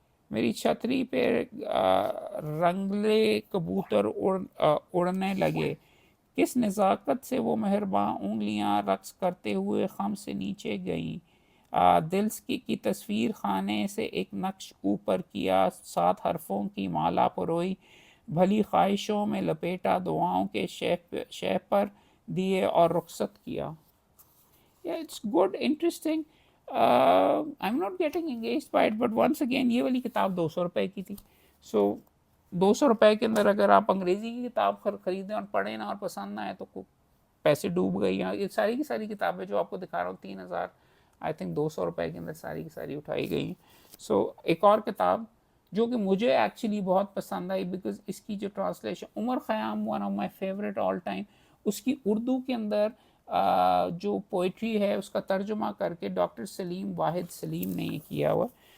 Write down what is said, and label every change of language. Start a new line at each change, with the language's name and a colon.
Hindi: मेरी छतरी पे रंगले कबूतर उड़ने लगे, किस नज़ाकत से वो मेहरबान उंगलियां रक्स करते हुए खम से नीचे गईं। दिल की तस्वीर खाने से एक नक्श ऊपर किया, 7 हरफों की माला परोई, भली ख्वाहिशों में लपेटा, दुआओं के शह पर दिए और रुखसत किया।
English: Yeah, it's good, interesting. I'm not getting engaged by it, but once again
Hindi: ये वाली किताब 200 रुपए की थी. So 200 रुपए के अंदर अगर आप अंग्रेजी की किताब खरीदें और पढ़ें ना और पसंद ना आए तो पैसे डूब गई। ये सारी की सारी किताबें जो आपको दिखा रहा हूँ 3,000 आई थिंक 200 रुपए के अंदर सारी की सारी उठाई गई। सो एक और किताब जो कि मुझे एक्चुअली बहुत पसंद आई बिकॉज इसकी जो translation, Umar Khayyam
English: one of my favourite all time,
Hindi: उसकी उर्दू के अंदर जो पोइट्री है उसका तर्जुमा करके डॉक्टर सलीम वाहिद सलीम ने ये किया हुआ।